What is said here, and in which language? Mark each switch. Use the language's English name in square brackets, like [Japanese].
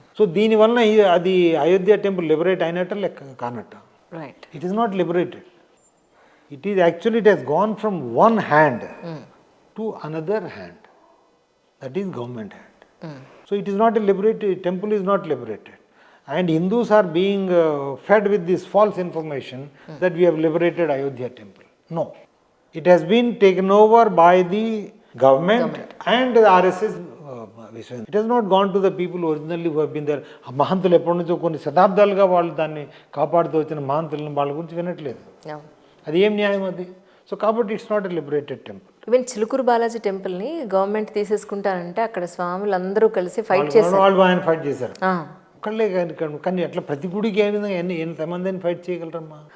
[Telugu] So దీనివల్ల అది Ayodhya temple liberate అయినట్ట లెక్క కానట్ట. [English] Right. It is not liberated. It is actually it has gone from one hand to another hand, that is government hand. So it is not a liberated temple, is not liberated. And Hindus are being fed with this false information that we have liberated Ayodhya temple. No. It has been taken over by the government and the RSS. It has not gone to the people originally who have been there. [Telugu] మహంతులు ఎప్పటి నుంచో కొన్ని శతాబ్దాలుగా వాళ్ళు దాన్ని కాపాడుతూ వచ్చిన మహంతులను వాళ్ళ గురించి వినట్లేదు. అది ఏం న్యాయం అది? సో కాబట్టి [English] It's not a liberated temple. [Telugu] Even Chilukuru Balaji టెంపుల్ని గవర్నమెంట్ తీసేసుకుంటారంటే అక్కడ స్వాములు అందరూ కలిసి ఫైట్ చేశారు. వాళ్ళు ఆయన ఫైట్ చేశారు. ఒక్కళ్ళే కానీ అట్లా ప్రతి గుడికి ఎంతమందిని ఫైట్ చేయగలరమ్మా?